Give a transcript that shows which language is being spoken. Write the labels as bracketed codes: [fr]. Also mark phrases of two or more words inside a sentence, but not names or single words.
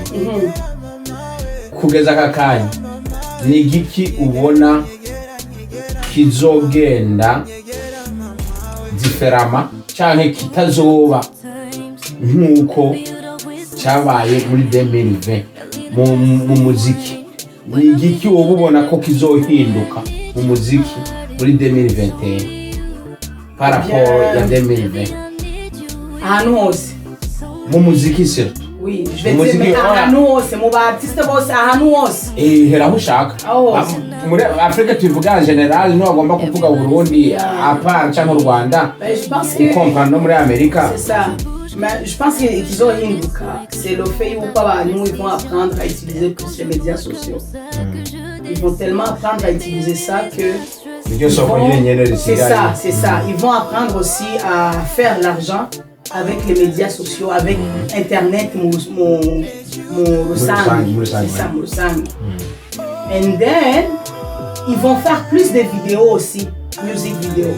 [rn] kugeza kakanya ni igiki ubona kizogenda diferama canke kitazoba nkuko cabaye muri 2020 mu muziki ni igiki wowe ubona ko kizohinduka mu muziki muri 2021 [fr] par rapport [rn] ya 2020 ahantu hose mu muziki se [fr] oui je vais dire [rn] ahantu hose mu artiste bose ahantu hose hera aho ushaka muri Afrika tuvuga [fr] en general [rn] no agomba kuvuga Burundi apart cyangwa Rwanda ukompa no muri Amerika [fr] c'est ça mais je pense qu'ils ont hinduka c'est le fait où pas nous ils vont apprendre à utiliser plus les médias sociaux ils vont tellement apprendre à utiliser ça que c'est ça ils vont apprendre aussi à faire l'argent avec les médias sociaux, avec Internet, mon [en] And then, [fr] ils vont faire plus de vidéos aussi, [en] music vidéo.